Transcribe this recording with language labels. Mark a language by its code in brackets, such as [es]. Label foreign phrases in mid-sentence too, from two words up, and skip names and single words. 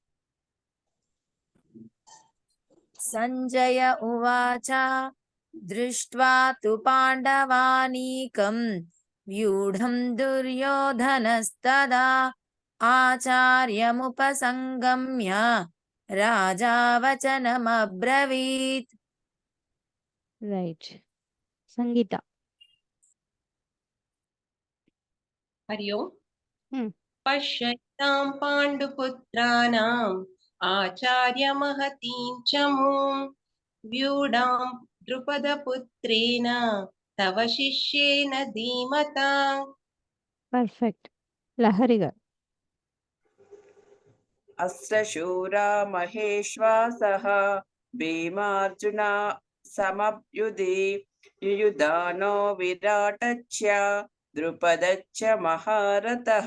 [sa] సంజయ ఉవాచ దృష్ట్వా తు పాండవానీకం వ్యూఢం దుర్యోధనస్తదా ఆచార్యముపసంగమ్య రాజా వచనమబ్రవీత్. [te] రైట్. సంగీత. [sa] हरि ओम्. Hmm. पश्यतां पाण्डुपुत्राणाम् आचार्यमहतीं च मूं व्यूढां द्रुपदपुत्रेण तव शिष्येन धीमता. [te] పర్ఫెక్ట్. లహరి గారు. [sa] అశ్రశూరా మహేశ్వాసః భీమార్జున సమభ్యుధి యుయుధానో విరాటచ్చ ద్రుపదచ్చ మహారథః.